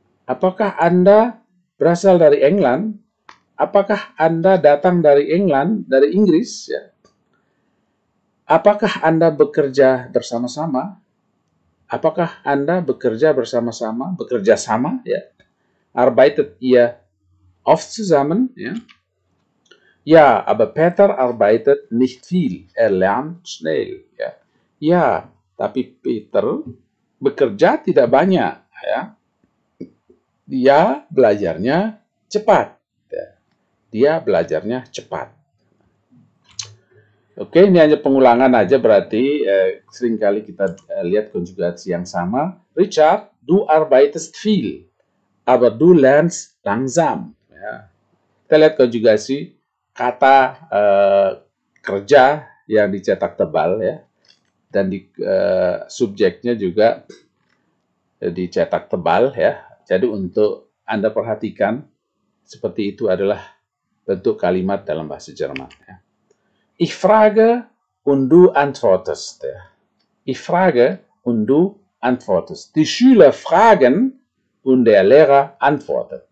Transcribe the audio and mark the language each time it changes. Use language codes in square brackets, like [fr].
[id] Apakah Anda berasal dari England? Apakah Anda datang dari England, dari Inggris? Ya. Apakah Anda bekerja bersama-sama? Apakah Anda bekerja bersama-sama, bekerja sama? Ya. [de] Arbeitet ihr oft zusammen? Ja? Ja, aber Peter arbeitet nicht viel. Er lernt schnell. [id] Ya, ya, tapi Peter bekerja tidak banyak. Ya. Dia belajarnya cepat. Ya. Dia belajarnya cepat. Oke, ini hanya pengulangan aja berarti seringkali kita lihat konjugasi yang sama. [de] Richard, du arbeitest viel. Aber du lernst langsam. Ya. [id] Kita lihat konjugasi kata kerja yang dicetak tebal, ya, dan subjeknya juga dicetak tebal, ya. Jadi untuk Anda perhatikan seperti itu adalah bentuk kalimat dalam bahasa Jerman. Ya. [de] Ich frage und du antwortest. Ya. Ich frage und du antwortest. Die Schüler fragen und der Lehrer antwortet.